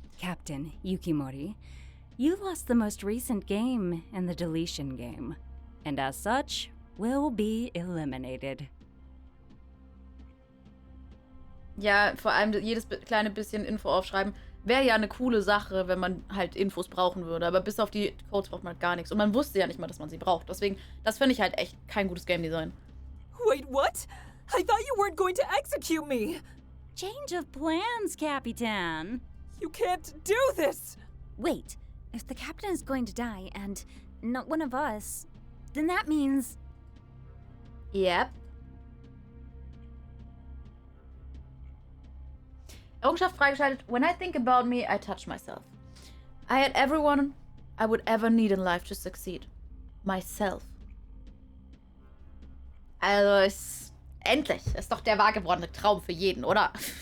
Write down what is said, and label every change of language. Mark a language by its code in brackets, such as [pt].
[en] Captain Yukimori, you lost the most recent game in the deletion game, and as such, will be eliminated. [de] Ja, vor allem jedes kleine bisschen Info aufschreiben. Wäre ja eine coole Sache, wenn man halt Infos brauchen würde. Aber bis auf die Codes braucht man halt gar nichts. Und man wusste ja nicht mal, dass man sie braucht. Deswegen, das finde ich halt echt kein gutes Game Design. [en] Wait, what? I thought you weren't going to execute me! Change of plans, Capitan. You can't do this! Wait, if the captain is going to die and not one of us, then that means... Yep. [de] Errungenschaft freigeschaltet. [en] When I think about me, I touch myself. I had everyone I would ever need in life to succeed. Myself. [de] Also, endlich. Ist doch der wahr gewordene Traum für jeden, oder?